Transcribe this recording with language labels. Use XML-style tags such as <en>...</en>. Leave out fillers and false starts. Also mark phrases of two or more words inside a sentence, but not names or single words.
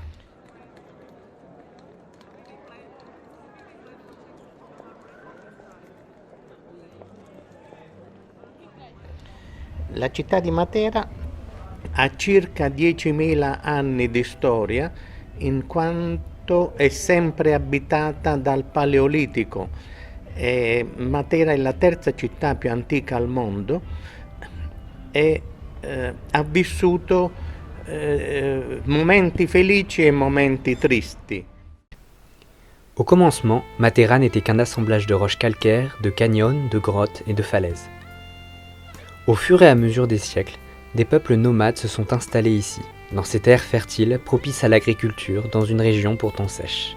<it>La città di Matera ha circa 10.000 anni di storia, in quanto è sempre abitata dal Paleolitico. Matera è la terza città più antica al mondo e ha vissuto momenti felici e momenti tristi.</it> <fr>Au commencement, Matera n'était qu'un assemblage de roches calcaires, de canyons, de grottes et de falaises. Au fur et à mesure des siècles, des peuples nomades se sont installés ici, dans ces terres fertiles propices à l'agriculture dans une région pourtant sèche.</fr>